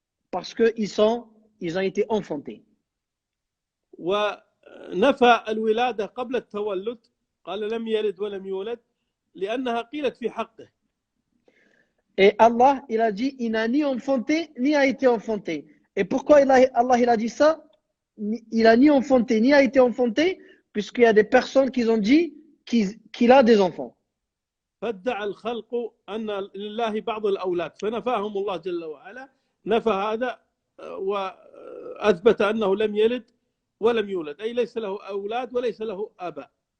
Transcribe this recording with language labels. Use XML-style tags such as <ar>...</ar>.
<fr>Parce que ils ont été enfantés.</fr> <ar>ونفى الولادة قبل التولد قال لم يلد ولم يولد لأنها قيلت في حقه.</ar> <fr>Et Allah, il a dit, il n'a ni enfanté, ni a été enfanté. Et pourquoi Allah il a dit ça? Il a ni enfanté, ni a été enfanté, puisqu'il y a des personnes qui ont dit qu'il a des enfants.</fr> <ar>فادعى الخلق أن لله بعض الأولاد فنفاهم الله جل وعلا نفى هذا وأثبت أنه لم يلد ولم يولد أي ليس له أولاد وليس له آباء.</ar>